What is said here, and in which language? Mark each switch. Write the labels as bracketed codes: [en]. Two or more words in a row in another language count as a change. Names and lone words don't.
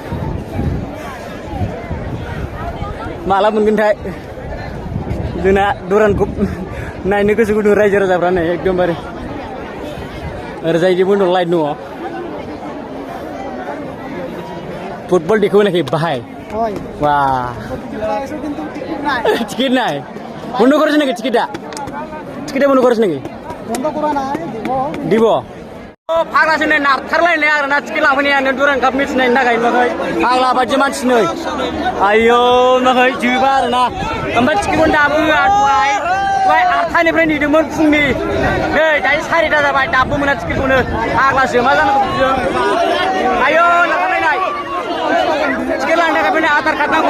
[brx] माला मोनगोनथाय जोंना दुरान काप नायनो गोसो गुदुं रायजो राजाफ्रा नै एकदमबारे। ओरैजाय बन्द' लाइन दङ फुटबल देखो नाকি [bn] ভাই বাহ টিকিট নাই বন্ধ করেছে নাকি টিকিটটা বন্ধ করেছে নাকি বন্ধ করা নাই দিব ও [brx] ফাগ্লাसो नै नारथारलायनाय आरोना टिकिट लांफैनायानो दुरान काप मेट्स नायनो थाखाय नुवाखै फाग्ला बायदि मानसि नै आयौ नुवाखै जोबा आरोना। ओमफ्राय टिकिटखौनो दाबो होआ। दहाय 8टानिफ्राय नेदोंमोन फुंनि नै दायो 4टा जाबाय दाबो मोना टिकिटखौनो। फाग्लासो मा जानांगौ बिदिजों। आयौ नारथारलायनाय टिकेट लानो थाखाय फैनाय आधार कार्ड नांगौ।